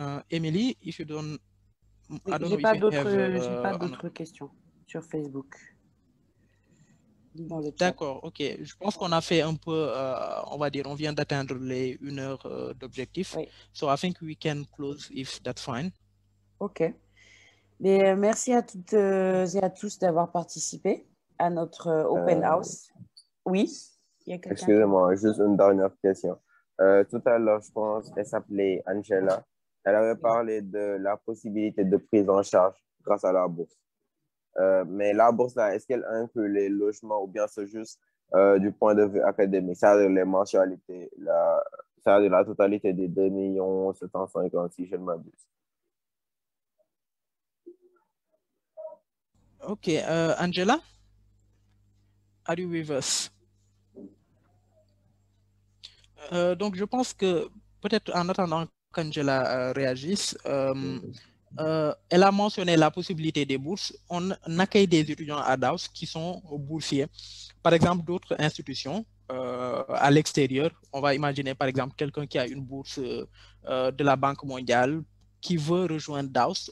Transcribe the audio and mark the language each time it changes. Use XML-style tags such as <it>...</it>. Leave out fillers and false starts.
<en>Emily, if you don't...</en> <fr>J'ai pas d'autres questions sur Facebook. dans le chat. D'accord, ok. Je pense qu'on a fait un peu, on va dire, on vient d'atteindre les 1 heure d'objectif. Oui.</fr> <en>So I think we can close if that's fine. OK.</en> <fr>Mais merci à toutes et à tous d'avoir participé à notre Open House. Oui, il y a quelqu'un. Excusez-moi, juste une dernière question. Tout à l'heure, je pense qu'elle s'appelait Angela. Elle avait parlé de la possibilité de prise en charge grâce à la bourse. Mais la bourse, là, est-ce qu'elle inclut les logements ou bien c'est juste du point de vue académique, c'est-à-dire les mensualités, c'est-à-dire la totalité des 2 750 si je ne m'abuse.</fr> <en>Ok, Angela, are you with us?</en> <fr>Donc, je pense que peut-être en attendant qu'Angela réagisse, elle a mentionné la possibilité des bourses. On accueille des étudiants à Daos qui sont boursiers. Par exemple, d'autres institutions à l'extérieur, on va imaginer par exemple quelqu'un qui a une bourse de la Banque mondiale qui veut rejoindre Daos.</fr>